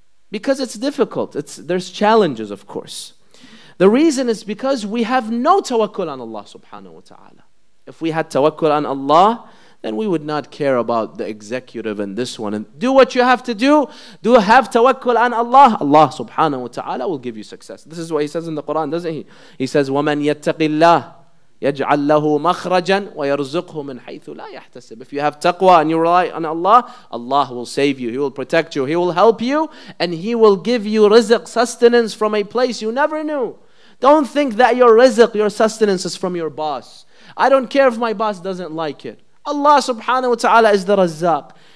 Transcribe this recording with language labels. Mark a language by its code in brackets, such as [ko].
[en] Because it's difficult. There's challenges, of course. The reason is because we have no tawakkul on Allah subhanahu wa ta'ala. If we had tawakkul on Allah, then we would not care about the executive and this one. And do what you have to do. Do have tawakkul on Allah. Allah subhanahu wa ta'ala will give you success. This is what He says in the Quran, doesn't He? He says, [ar] وَمَنْ يَتَّقِ اللَّهِ يَجْعَلْ لَهُ مَخْرَجًا وَيَرْزُقْهُ مِنْ حَيْثُ لَا يَحْتَسِبُ. [en] If you have taqwa and you rely on Allah, Allah will save you. He will protect you. He will help you. And He will give you rizq, sustenance from a place you never knew. Don't think that your rizq, your sustenance is from your boss. I don't care if my boss doesn't like it. Allah subhanahu wa ta'ala is the Razzaq.